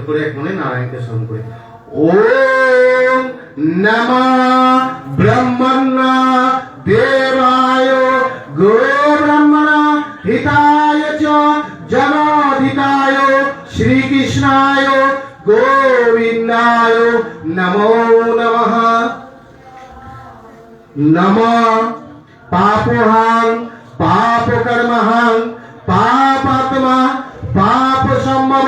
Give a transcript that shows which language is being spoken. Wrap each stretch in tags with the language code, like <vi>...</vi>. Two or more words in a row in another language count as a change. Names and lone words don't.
<bn>করে এক মনে নারায়ণকে স্মরণ করে</bn> <sa>ওম নমঃ ব্রহ্মণ্য দেবায় গো ব্রহ্মণ হিতায় চ জনহিতায় শ্রীকৃষ্ণায় গোবিন্দায় নমো নমঃ। নমঃ পাপহাং পাপকর্মহাং पापात्मा पाप सम्भव</sa>